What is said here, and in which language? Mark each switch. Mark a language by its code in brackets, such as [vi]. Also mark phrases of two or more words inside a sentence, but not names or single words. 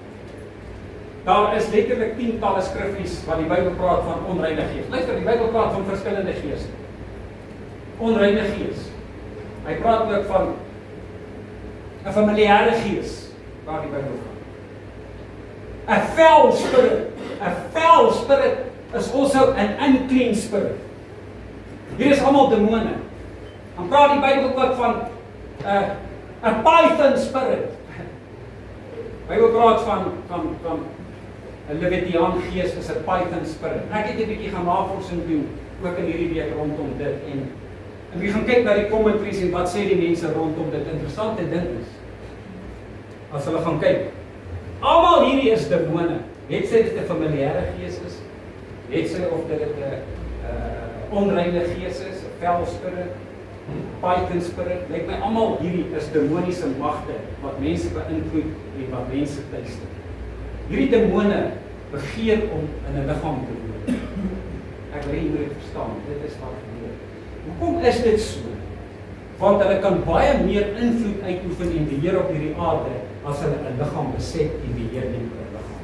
[af] Daar is letterlik tientalle skriffies wat die Bybel praat van onreine gees. Luister, die Bybel praat van verskillende geeste. Onreine gees. Hy praat ook van 'n familiêre gees, waar die Bybel gaan. [en] 'n foul spirit. 'n foul spirit is also an unclean spirit. [af] Hier is almal demone. Dan praat die Bybel ook van 'n [en] python spirit. [af] Die Bybel praat van 'n Levitiaan gees is 'n [en] python spirit. [af] Ek het 'n bietjie gaan navorsing doen ook in hierdie week rondom dit en wie gaan kyk na die commentaries en wat sê die mense rondom dit. Interessante ding is as hulle gaan kyk, almal hierdie is demone. Het sy dit 'n familiêre gees is, het sy of dit 'n onreine gees is, 'n [en] foul spirit, python spirit, [af] lyk my almal hierdie is demoniese magte wat mense beïnvloed en wat mense tuister. Hierdie demone begeer om in 'n liggaam te woon. Ek wil jy moet verstaan, dit is wat gebeur. Hoekom is dit so? Want hulle kan baie meer invloed uitoefen en beheer op hierdie aarde as hulle 'n liggaam beset en beheer neem oor 'n liggaam.